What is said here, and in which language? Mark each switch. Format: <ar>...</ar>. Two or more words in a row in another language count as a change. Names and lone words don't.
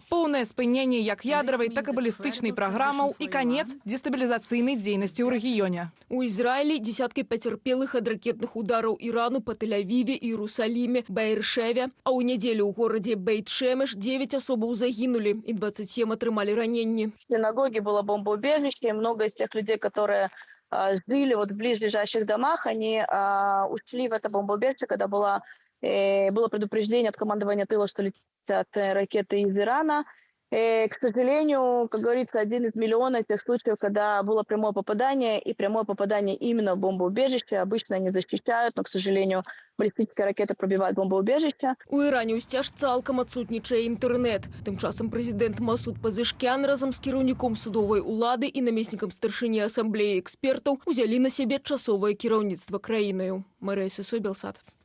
<be>Поўнае спыненне як ядравай, так і балістычнай праграмаў і канец дестабілізацыйнай дзейнасці ў рэгіёне. У Ізраілі дзесяткі пацярпелых ад ракетных удараў Ірану па Тель-Авіве, Іерусаліме, Баэршеве, а ў нядзелю ў горадзе Бейт-Шемеш 9 асобаў загінулі і 27 атрымалі раненні.</be> <ru>В синагоге было бомбоубежище, и много из тех людей, которые жили в ближайших домах, они ушли в это бомбоубежище, когда было предупреждение от командования тыла, что летят ракеты из Ирана. К сожалению, как говорится, один из миллиона тех случаев, когда было прямое попадание, и прямое попадание именно в бомбоубежище. Обычно они защищают, но, к сожалению,</ru> <be>балістычныя ракеты пробіваюць бомбоубежище. У Іране ўсцяж цалкам адсутнічае інтэрнэт. Тым часам прэзідэнт Масуд Пазешкян разам з кіраўніком судовай улады і намеснікам старшыні асамблеі экспертаў узялі на сябе часовае кіраўніцтва краінаю. Марыя Сысой, Белсат.</be>